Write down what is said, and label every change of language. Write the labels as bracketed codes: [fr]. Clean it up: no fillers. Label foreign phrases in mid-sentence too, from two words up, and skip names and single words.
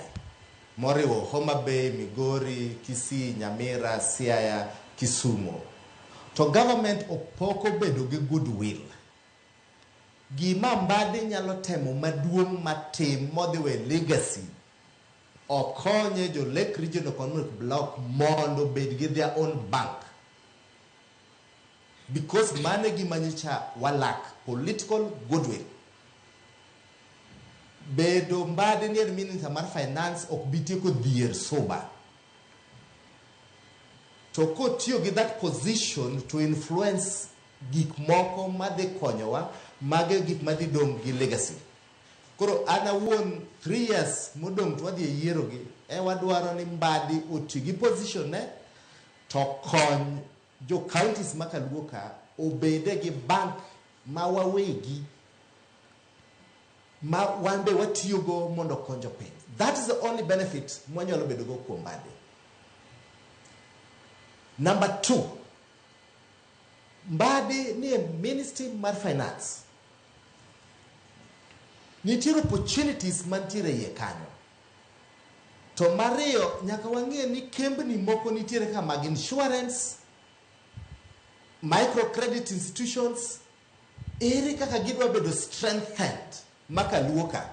[luo] Moriwo Homa Bay, Migori, Kisii, Nyamira, Siaya, Kisumu. To government opoko bedo gi goodwill. Gima Mbadi nyalo temo maduong' matim modhiwe legacy. Okonye jo Lake Region Economic Block mondo bed gi [en] their own bank. [luo] Because mane gima nyocha walak [en] political goodwill. [luo] Bedo Mbadi ni minister mar finance ok bitieko dhier soba. To kotiyo gi [en] that position to influence [luo] gik moko madhi konyowa, mage gik madhi dong' gi legacy. Koro ana wuon 3 years modong' to wadhi e yiero gi, wadwaro ni Mbadi oti gi position ne to kony jo counties ma Kaluo ka obede gi bank ma wawegi ma wande watiyogo mondo konjo piny. [en] That is the only benefit [luo] mwanyalo bedo go kuom Mbadi. Number 2, Mbadi ni a ministry mar finance. Nitiere opportunities mantiere iye kanyo. To mariyo nyaka wang'e ni kembni moko nitiere ka mag [en] insurance, microcredit institutions, [luo] ere kaka gidwa bedo strengthened Kaluo ka.